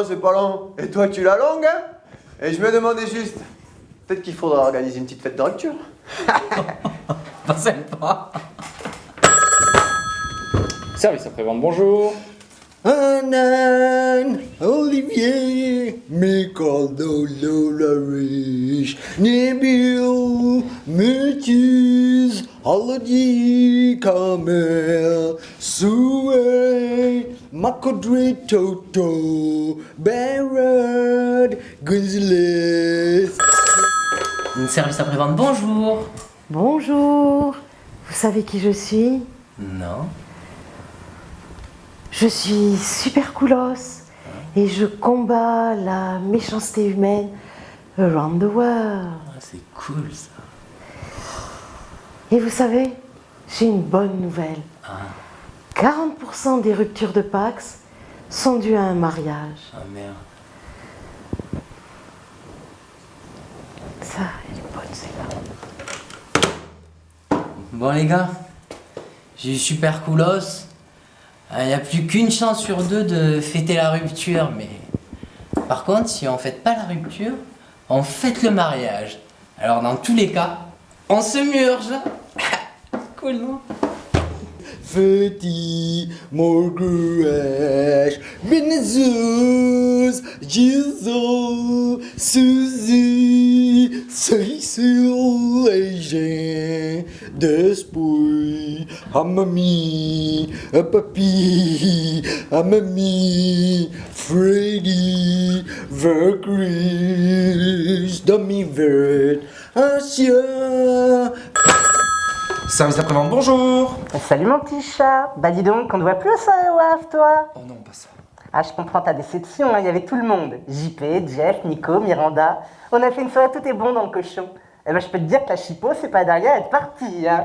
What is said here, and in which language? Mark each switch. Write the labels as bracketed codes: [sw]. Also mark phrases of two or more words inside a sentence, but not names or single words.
[fr] Et toi tu l'as longue, hein? Et je me demandais juste, peut-être qu'il faudra organiser une petite fête de rupture. Pas sympa. Service après-vente, bonjour. Anan, Olivier, Mikado, Lolarish, Nebil, Mutus, Aladi, Kamel, Sue, Makodre, Toto, Barrett, Gonzales. Service après-vente, bonjour. Bonjour. Vous savez qui je suis? Non. Je suis Super Coolos et je combats la méchanceté humaine [en] around the world. [fr] C'est cool ça. Et vous savez, j'ai une bonne nouvelle. 40% des ruptures de Pax sont dues à un mariage. Ah merde. Ça, elle est bonne celle-là. Bon les gars, j'ai eu Super Coolos. Il n'y a plus qu'une chance sur deux de fêter la rupture, mais par contre, si on ne fête pas la rupture, on fête le mariage. Alors dans tous les cas, on se murge. Cool, non? Feti, Morguesh, Benezus, Jesus, Suzy, Cecil, Asian, Despoy, Amami, Papi, Amami, Freddy, Vergris, Domivert, Ancien. Service après-vente, bonjour. Salut mon petit chat. Bah dis donc, on ne voit plus ça au Havre, toi. Oh non, pas ça. Ah, je comprends ta déception, hein. Il y avait tout le monde. JP, Jeff, Nico, Miranda. On a fait une soirée, tout est bon dans le cochon. Eh ben, je peux te dire que la chipot, c'est pas derrière être partie, hein.